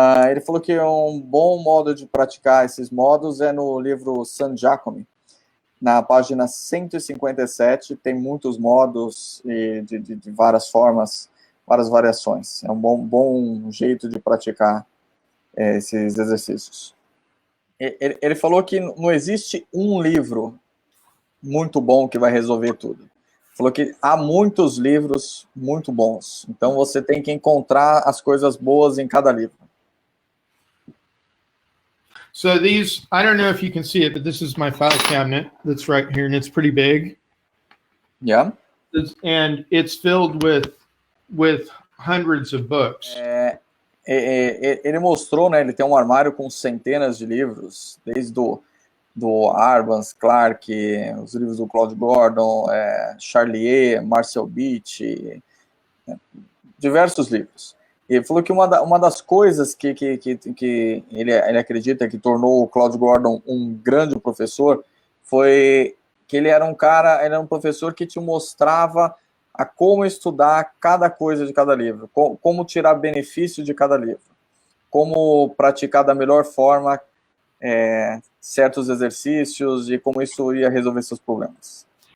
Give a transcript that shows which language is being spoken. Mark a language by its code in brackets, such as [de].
[pt] Ele falou que um bom modo de praticar esses modos é no livro San Giacomo, na página 157, tem muitos modos de várias formas, várias variações. É um bom jeito de praticar esses exercícios. Ele falou que não existe um livro muito bom que vai resolver tudo. Falou que há muitos livros muito bons. Então você tem que encontrar as coisas boas em cada livro. [en] So these, I don't know if you can see it, but this is my file cabinet that's right here, and it's pretty big. Yeah. And it's filled with hundreds of books. [pt] Ele mostrou, né? Ele tem um armário com centenas de livros, desde do Arbans, Clark, os livros do Claude Gordon, Charlier, Marcel Beach, diversos livros. E ele falou que uma das coisas que ele acredita que tornou o Claude Gordon um grande professor foi que ele era um professor que te mostrava a como estudar cada coisa de cada livro, como tirar benefício de cada livro, como praticar da melhor forma certos exercícios e como isso ia resolver seus problemas.